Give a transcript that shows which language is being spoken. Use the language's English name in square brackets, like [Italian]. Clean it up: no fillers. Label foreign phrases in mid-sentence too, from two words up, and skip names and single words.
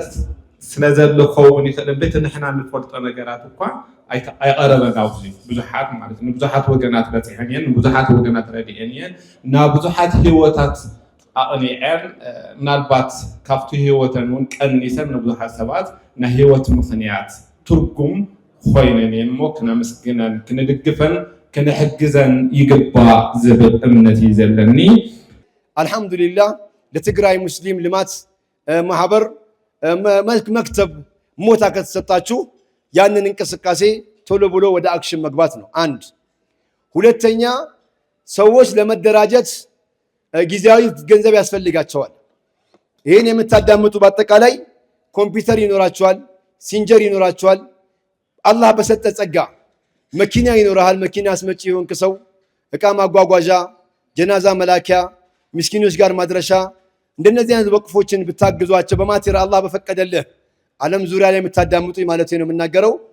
[Tigrinya] ስለዘሎ ክኸውን ይኽእል እምበር እቲ ንሕና ንፈልጦ ነገራት እኳ ኣይቀረበን ኣብዚ ብዙሓት [Amharic] ማለት ነው [Tigrinya] ብዙሓት ወገናት በፂሐን እየን ብዙሓት ወገናት ረዲአን እየን ናብ ብዙሓት ህይወታት ኣቕኒዐን ምናልባት ካብቲ ህይወተን እውን ቀኒሰን ንብዙሓት ሰባት ናይ ህይወት ምኽንያት ትርጉም ኮይነን እየን እሞ ክነመስግነን ክንድግፈን ክንሕግዘን ይግባእ ዝብል እምነት እዩ ዘለኒ። [Amharic] አልሐምዱሊላህ ለትግራይ ሙስሊም ልማት ማህበር መክተብ ሞታ ከተሰጣችሁ ያንን እንቅስቃሴ ቶሎ ብሎ ወደ አክሽን መግባት ነው። አንድ ሁለተኛ ሰዎች ለመደራጀት ጊዜያዊ ገንዘብ ያስፈልጋቸዋል። ይሄን የምታዳምጡ በአጠቃላይ ኮምፒውተር ይኖራቸዋል፣ ሲንጀር ይኖራቸዋል፣ አላህ በሰጠ ጸጋ መኪና ይኖራል። መኪና አስመጪ የሆንክ ሰው እቃ ማጓጓዣ፣ ጀናዛ መላኪያ፣ ምስኪኖች ጋር ማድረሻ እንደነዚህ አይነት ወቅፎችን ብታግዟቸው በማቴሪያል አላህ በፈቀደልህ ዓለም ዙሪያ ላይ የምታዳምጡ ማለት ነው የምናገረው